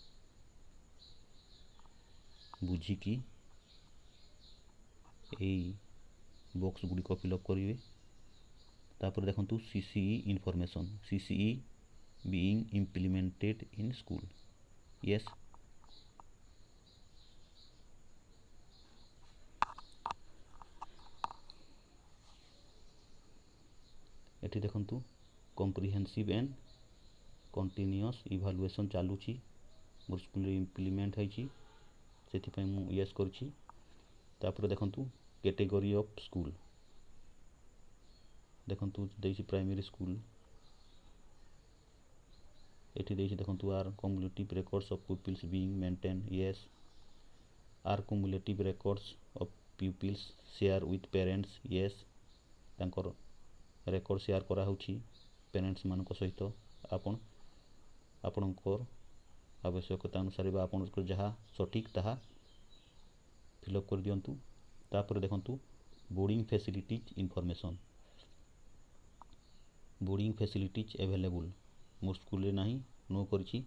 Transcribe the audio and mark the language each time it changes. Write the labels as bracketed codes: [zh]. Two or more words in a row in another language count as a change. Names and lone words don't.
[or] ବୁଝିକି ଏଇ ବକ୍ସ ଗୁଡ଼ିକୁ [en] fill up [or] କରିବେ ତାପରେ ଦେଖନ୍ତୁ [en] CCE information CCE being implemented in school yes [or] ଏଠି ଦେଖନ୍ତୁ [en] comprehensive and continuous evaluation [or] ଚାଲୁଛି ମୋର ସ୍କୁଲରେ ଇମ୍ପ୍ଲିମେଣ୍ଟ ହୋଇଛି ସେଥିପାଇଁ ମୁଁ ୟେସ କରିଛି ତାପରେ ଦେଖନ୍ତୁ [en] category of school [or] ଦେଖନ୍ତୁ ଦେଇଛି [en] primary school [or] ଏଠି ଦେଇଛି ଦେଖନ୍ତୁ ଆଉ [en] cumulative records of pupils being maintained yes [or] आर [en] cumulative records of pupils share with parents yes [or] ତାଙ୍କର [en] record share [or] କରାହେଉଛି ପେରେଣ୍ଟସ ମାନଙ୍କ ସହିତ ଆପଣ ଆପଣଙ୍କର ଆବଶ୍ୟକତା ଅନୁସାରେ ବା ଆପଣଙ୍କର ଯାହା ସଠିକ ତାହା ଫିଲଅପ କରିଦିଅନ୍ତୁ। ତାପରେ ଦେଖନ୍ତୁ [en] boarding facilities information, boarding facilities available [or] ମୋର ସ୍କୁଲରେ ନାହିଁ ନୋ କରିଛି।